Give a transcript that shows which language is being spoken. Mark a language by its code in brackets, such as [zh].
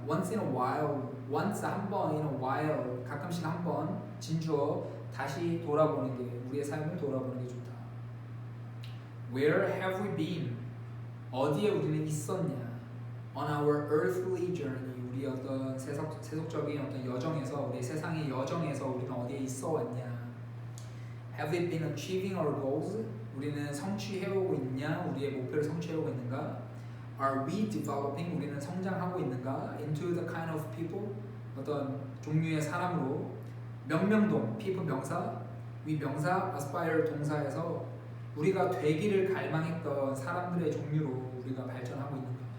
[en] once in a while, once [ko] 한 번, in a while 가끔씩 한 번 진주어 다시 돌아보는 게 우리의 삶을 돌아보는 게 좋다. [en] Where have we been? [ko] 어디에 우리는 있었냐? [en] On our earthly journey, [ko] 우리 어떤 세속적인 어떤 여정에서, 우리 세상의 여정에서 우리는 어디에 있어 왔냐? [en] Have we been achieving our goals? [ko] 우리는 성취해오고 있냐? 우리의 목표를 성취해오고 있는가? [en] Are we developing? [ko] 우리는 성장하고 있는가? [en] Into the kind of people? [ko] 어떤 종류의 사람으로 명명동, people 명사, we 명사, aspire 동사에서 우리가 되기를 갈망했던 사람들의 종류로 우리가 발전하고 있는가?